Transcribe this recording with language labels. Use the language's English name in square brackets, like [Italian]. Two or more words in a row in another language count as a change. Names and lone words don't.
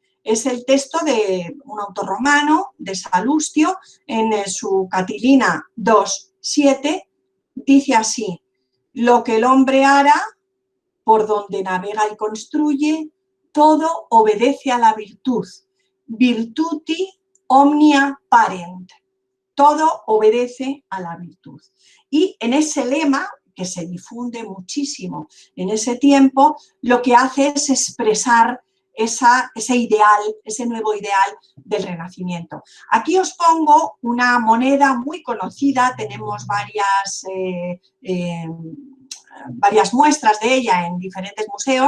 [Spanish] Es el texto de un autor romano, de Salustio, en su Catilina 2:7, dice así: lo que el hombre hará, por donde navega y construye, todo obedece a la virtud. [Latin] Virtuti omnia parent. [Spanish] Todo obedece a la virtud. Y en ese lema, que se difunde muchísimo en ese tiempo, lo que hace es expresar ese ideal, ese nuevo ideal del Renacimiento. Aquí os pongo una moneda muy conocida, tenemos varias muestras de ella en diferentes museos.